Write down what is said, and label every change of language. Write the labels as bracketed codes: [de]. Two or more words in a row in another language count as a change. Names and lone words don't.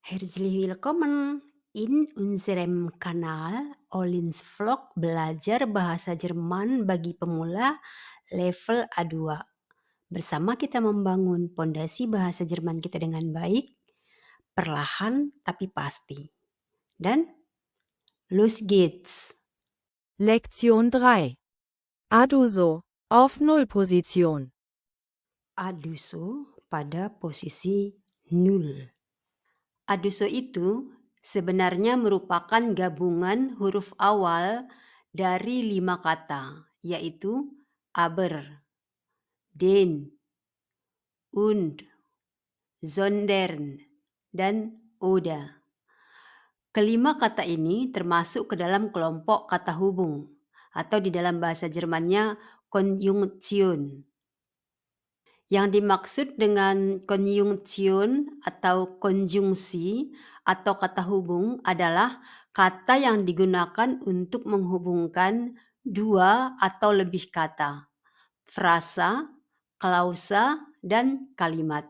[de] Herzlich willkommen in unserem Kanal Olin's Vlog Belajar Bahasa Jerman bagi Pemula level A2. [id] Bersama kita membangun pondasi bahasa Jerman kita dengan baik, perlahan tapi pasti. [de] Dan los geht's. Lektion 3. Aduso. Auf Nullposition. [id] Aduso pada posisi 0. Aduso itu sebenarnya merupakan gabungan huruf awal dari 5 kata, yaitu [de] aber, den, und, sondern, [id] dan oder. Kelima kata ini termasuk ke dalam kelompok kata hubung atau di dalam bahasa Jermannya Konjunktion. Yang dimaksud dengan konjungsion atau konjungsi atau kata hubung adalah kata yang digunakan untuk menghubungkan dua atau lebih kata, frasa, klausa, dan kalimat.